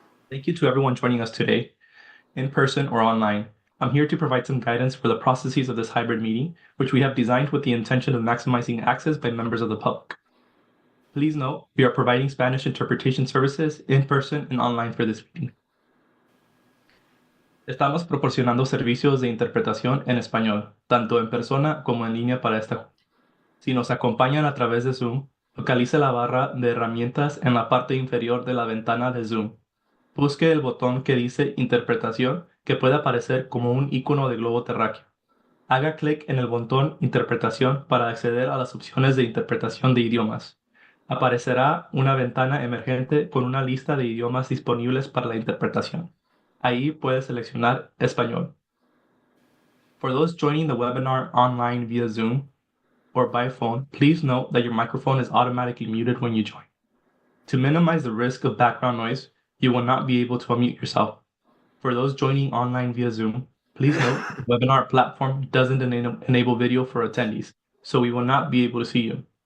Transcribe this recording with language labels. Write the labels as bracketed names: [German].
[English] Thank you to everyone joining us today, in person or online. I'm here to provide some guidance for the processes of this hybrid meeting, which we have designed with the intention of maximizing access by members of the public. Please note, we are providing Spanish interpretation services in person and online for this meeting. [Spanish] Estamos proporcionando servicios de interpretación en español, tanto en persona como en línea para esta. Si nos acompañan a través de Zoom, localice la barra de herramientas en la parte inferior de la ventana de Zoom. Busque el botón que dice Interpretación, que puede aparecer como un icono de globo terráqueo. Haga clic en el botón Interpretación para acceder a las opciones de interpretación de idiomas. Aparecerá una ventana emergente con una lista de idiomas disponibles para la interpretación. Ahí puede seleccionar Español. [English] For those joining the webinar online via Zoom or by phone, please note that your microphone is automatically muted when you join. To minimize the risk of background noise, you will not be able to unmute yourself. For those joining online via Zoom, please note the webinar platform doesn't enable video for attendees, so we will not be able to see you.